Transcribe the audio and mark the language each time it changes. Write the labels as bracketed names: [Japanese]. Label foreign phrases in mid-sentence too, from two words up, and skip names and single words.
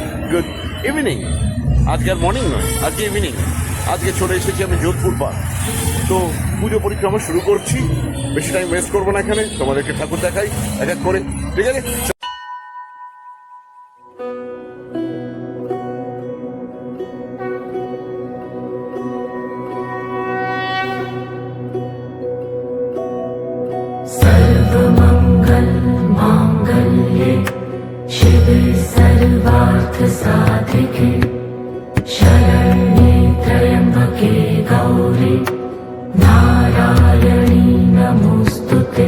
[English] Good evening. [Bangla] আজকে আর মর্নিং নয়, আজকে ইভিনিং। আজকে চলে এসেছি আমি যোধপুর পার্ক। তো পুজো পরিক্রমা শুরু করছি, বেশি [English] time waste [Bangla] করবো না এখানে, তোমাদেরকে ঠাকুর দেখাই এক এক করে, ঠিক আছে? [Sanskrit] सर्वमंगल मांगल्ये शिवे सर्वार्थ साधिके शरण्ये त्र्यंबके गौरी नारायणी नमोस्तुते।